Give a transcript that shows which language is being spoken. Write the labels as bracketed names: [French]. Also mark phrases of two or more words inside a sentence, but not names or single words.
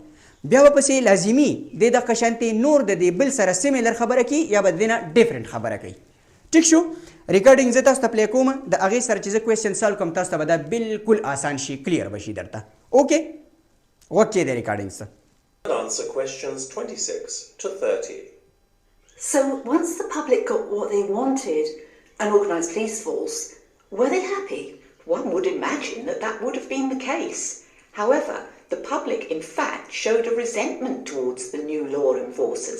[Pashto] بیا به پسې لازمي د دغه شانتې نور د دې بل سره سیمیلر خبره کوي یا به د دې نه ډیفرنټ خبره کوي. ټیک شو؟ ریکارډینګ زه تاسو ته پلی کوم، د هغې سره چې زه [English] question solve [Pashto] کوم تاسو ته به دا بالکل آسان شي، کلیر به شي درته. اوکې، غوږ کېږدی ریکارډینګ ته. [English] Answer questions 26 to 30. So once the public got what they wanted, an organised police force, were they happy? One would imagine that that would have been the case. However, the public in fact showed a resentment towards the new law enforcers.